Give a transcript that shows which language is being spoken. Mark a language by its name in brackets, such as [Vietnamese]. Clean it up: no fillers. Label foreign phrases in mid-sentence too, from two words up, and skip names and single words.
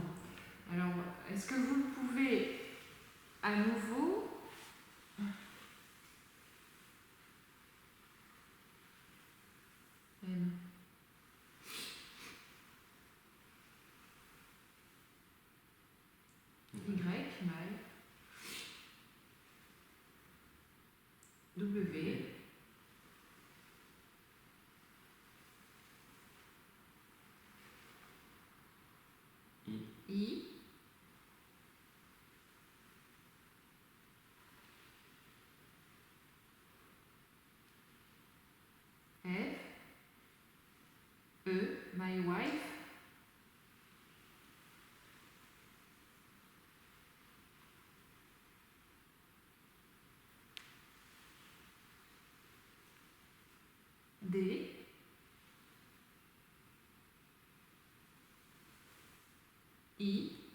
[French] Alors, est-ce que vous pouvez à nouveau N. Y, mal. W. I. F. E, [English] my wife. D. I.